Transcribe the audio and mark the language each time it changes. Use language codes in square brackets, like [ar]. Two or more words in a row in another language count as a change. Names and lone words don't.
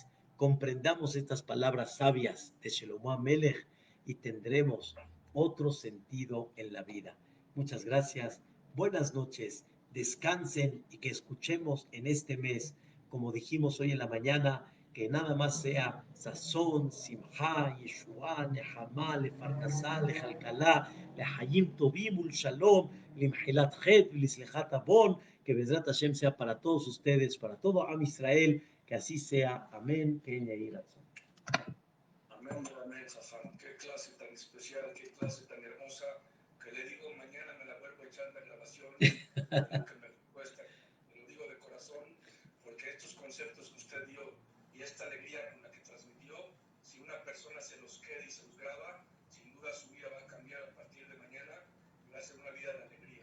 [es] Comprendamos estas palabras sabias de Shelomo Amelech y tendremos otro sentido en la vida. Muchas gracias, buenas noches, descansen y que escuchemos en este mes, como dijimos hoy en la mañana, que nada más sea sazón, [he] שמחה, ישועה, נחמה, לפרנסה, לכלכלה, לחיים טובים ולשלום, למחילת חטא ולסליחת עוון, que בעזרת השם [es] sea para todos ustedes, para todo [he] עם ישראל, [es] que así sea. Amén. Amén, amén, Jajam. Qué clase tan especial, qué clase tan hermosa, que le digo, mañana me la vuelvo a echar la grabación, lo que me cuesta. Me lo digo de corazón, porque estos conceptos que usted dio y esta alegría con la que transmitió, si una persona se los queda y se los graba, sin duda su vida va a cambiar a partir de mañana y va a ser una vida de alegría.